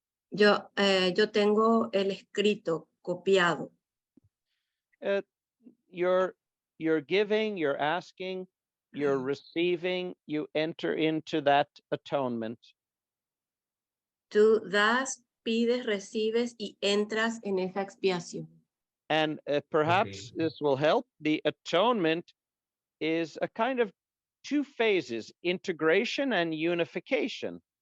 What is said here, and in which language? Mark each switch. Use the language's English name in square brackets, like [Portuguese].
[Spanish] Yo tengo el escrito copiado. [English] You're giving, you're asking, you're receiving, you enter into that atonement. [Spanish] Tú das, pides, recibes y entras en esa expiación. [English] And perhaps this will help. The atonement is a kind of two phases, integration and unification.